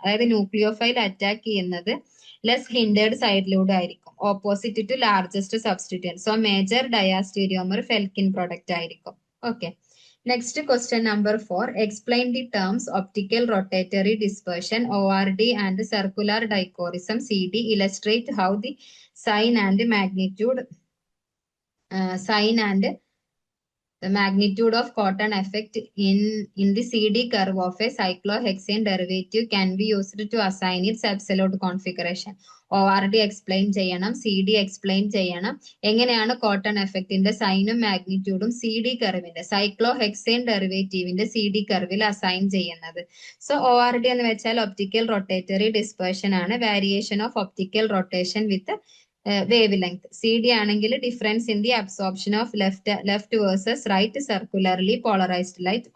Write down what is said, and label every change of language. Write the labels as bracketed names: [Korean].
[Malayalam] അതായത് nucleophile attack ചെയ്യുന്നത് less ഹിൻഡേർഡ് സൈഡിലൂടെ ആയിരിക്കും, opposite to largest substituent. So major ഡയാസ്റ്റീരിയോമർ ഫെൽക്കിൻ product ആയിരിക്കും. Okay, next question number 4. [English] Explain the terms optical rotatory dispersion ORD and circular dichroism CD. Illustrate how the sign and magnitude the magnitude of Cotton effect in the CD curve of a cyclohexane derivative can be used to assign its absolute configuration. [Malayalam] ORD explain ചെയ്യണം, CD explain ചെയ്യണം. എങ്ങനെയാണ് cotton എഫക്റ്റിന്റെ സൈനും മാഗ്നിറ്റ്യൂഡും CD കർവിന്റെ സൈക്ലോഹെക്സേൻ ഡെറിവേറ്റീവിന്റെ CD കർവിൽ assign ചെയ്യുന്നത്. So ORD എന്ന് വെച്ചാൽ optical rotatory dispersion ആണ്, [English] Variation of optical rotation with wavelength. CD ആണെങ്കിൽ difference in the absorption of left versus right circularly polarised light.